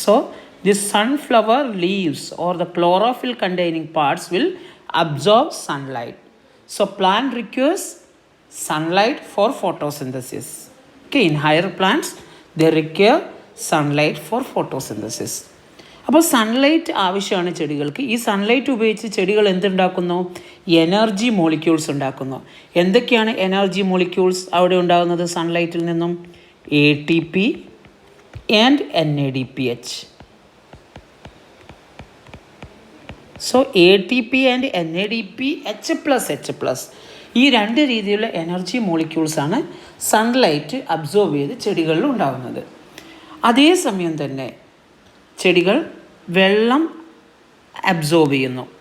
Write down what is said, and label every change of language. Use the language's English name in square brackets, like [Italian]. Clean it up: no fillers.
[English] So the sunflower leaves or the chlorophyll containing parts will absorb sunlight. So plant requires sunlight for photosynthesis. Okay, in higher plants they require sunlight for photosynthesis. [Malayalam] അപ്പോൾ sunlight ആവശ്യമാണ് ചെടികൾക്ക്. ഈ sunlight ഉപയോഗിച്ച് ചെടികൾ എന്തുണ്ടാക്കുന്നു? Energy molecules ഉണ്ടാക്കുന്നു. എന്തൊക്കെയാണ് energy molecules അവിടെ ഉണ്ടാകുന്നത് സൺലൈറ്റിൽ നിന്നും? [English] ATP and NADPH. [Malayalam] So ATP and NADPH+H+, ഈ രണ്ട് രീതിയിലുള്ള എനർജി മോളിക്യൂൾസാണ് സൺലൈറ്റ് അബ്സോർബ് ചെയ്ത് ചെടികളിൽ ഉണ്ടാകുന്നത്. അതേസമയം തന്നെ ചെടികൾ വെള്ളം അബ്സോർബ് ചെയ്യുന്നു.